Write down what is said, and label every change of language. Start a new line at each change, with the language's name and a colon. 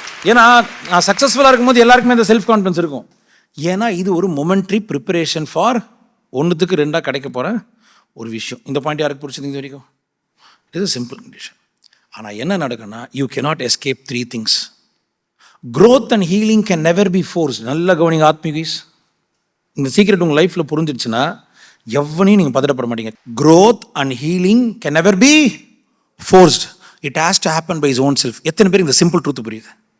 Tamil: ஏன்னா நான் சக்ஸஸ்ஃபுல்லாக இருக்கும்போது எல்லாருக்குமே இந்த செல்ஃப் கான்ஃபிடன்ஸ் இருக்கும். ஏன்னா இது ஒரு மொமெண்ட்ரி ப்ரிப்பரேஷன் ஃபார் 1க்கு 2 கிடைக்க போகிற ஒரு விஷயம். இந்த பாயிண்ட் யாருக்கு பிடிச்சது இது வரைக்கும்? இது சிம்பிள் கண்டிஷன். ஆனால் என்ன நடக்குன்னா you
English: cannot escape 3 things. growth and healing can never be forced.
Tamil: நல்ல கவனிங்க ஆத்மீகீஸ், இந்த சீக்ரெட் உங்கள் லைஃப்பில் புரிஞ்சிடுச்சுன்னா எவனையும் நீங்கள் பதட்டப்பட மாட்டீங்க.
English: growth and healing can never be forced. It has to happen by his own self.
Tamil: எத்தனை பேர் இந்த சிம்பிள் ட்ரூத் புரியுது?